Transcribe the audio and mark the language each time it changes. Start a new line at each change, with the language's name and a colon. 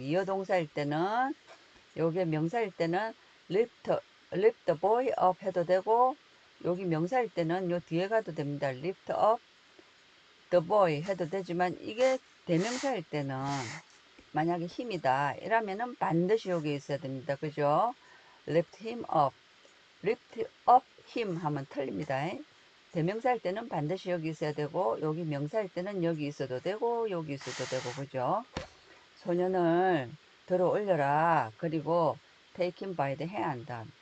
Korean: 이어 동사일 때는, 요게 명사일 때는
English: lift the boy up
Korean: 해도 되고, 여기 명사일 때는 요 뒤에 가도 됩니다.
English: lift up the boy
Korean: 해도 되지만, 이게 대명사일 때는 만약에 힘이다 이러면은 반드시 여기 있어야 됩니다. 그죠?
English: lift him up, lift up him
Korean: 하면 틀립니다. 대명사일 때는 반드시 여기 있어야 되고, 여기 명사일 때는 여기 있어도 되고, 여기 있어도 되고, 그죠? 소년을 들어 올려라. 그리고
English: take him by the hand.